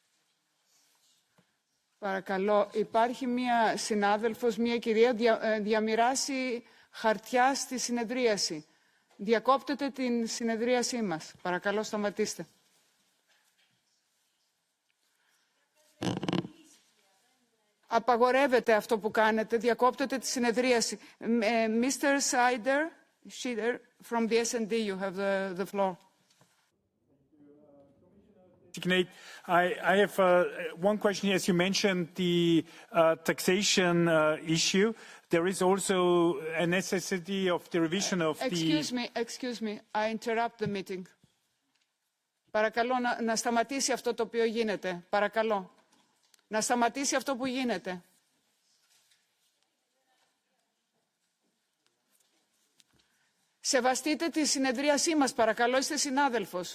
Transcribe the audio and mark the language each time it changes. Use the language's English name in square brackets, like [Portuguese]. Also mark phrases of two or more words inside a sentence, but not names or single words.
[Greek] Παρακαλώ, υπάρχει μία συνάδελφος, μία κυρία, διαμοιράσει χαρτιά στη συνεδρίαση. Διακόπτετε την συνεδρίασή μας. Παρακαλώ, σταματήστε. Απαγορεύεται αυτό που κάνετε. Διακόπτετε τη συνεδρίαση. [English] Mr. Schieder, from the S&D, you have the floor. I have one question here. As you mentioned the taxation issue, there is also a necessity of the revision of Excuse me, I interrupt the meeting. [Greek] Παρακαλώ να σταματήσει αυτό το οποίο γίνεται. Παρακαλώ. Να σταματήσει αυτό που γίνεται. Σεβαστείτε τη συνεδρίασή μας, παρακαλώ, είστε συνάδελφος.